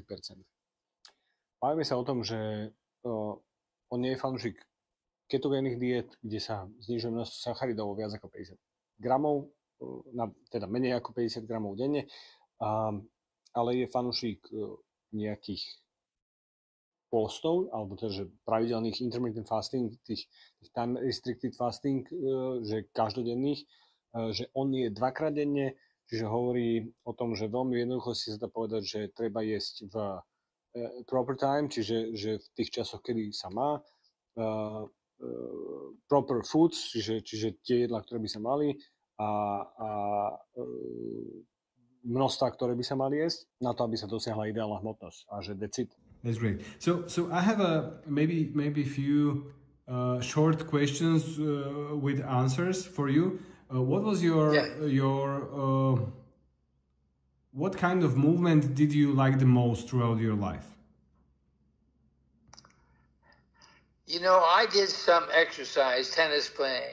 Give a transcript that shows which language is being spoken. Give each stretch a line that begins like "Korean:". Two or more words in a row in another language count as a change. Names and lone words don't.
Slovak: Bavíme sa o tom, že on nie je fanúšik ketogénnych diet, kde sa znižuje množstvo sacharidov viac ako 50 gramov, teda menej ako 50 gramov denne, ale je fanúšik nejakých postov, alebo teda, že pravidelných
English: intermittent fasting,
Slovak: tých
English: time restricted fasting,
Slovak: že každodenných, že on je 2-krát denne, čiže hovorí o tom, že veľmi jednoducho si sa dá povedať, že treba jesť v
English: proper time,
Slovak: čiže že v tých časoch, kedy sa má,
English: proper foods,
Slovak: čiže tie jedlá, ktoré by sa mali a množstva, ktoré by sa mali jesť, na to, aby sa dosiahla ideálna hmotnosť a že decit.
English: That's great. So I have maybe few short questions with answers for you. What was your what kind of movement did you like the most throughout your life? You know, I did some exercise, tennis playing.